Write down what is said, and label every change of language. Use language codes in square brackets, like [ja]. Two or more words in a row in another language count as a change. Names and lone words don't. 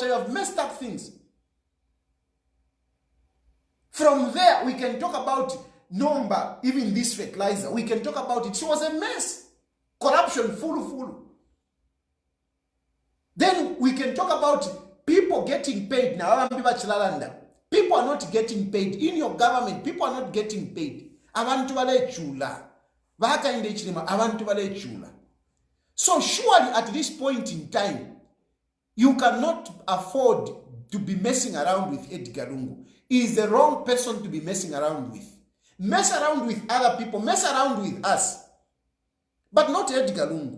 [en] You have messed up things. From there, we can talk about number, even this fertilizer. We can talk about it. It was a mess. Corruption, full. Then we can talk about people getting paid now. People are not getting paid. In your government, people are not getting paid. [bem] Abantu bale chula. Hakainde Hichilema, abantu bale chula. [en] So surely at this point in time, you cannot afford to be messing around with Edgar Lungu. He is the wrong person to be messing around with. Mess around with other people. Mess around with us. But not Edgar Lungu.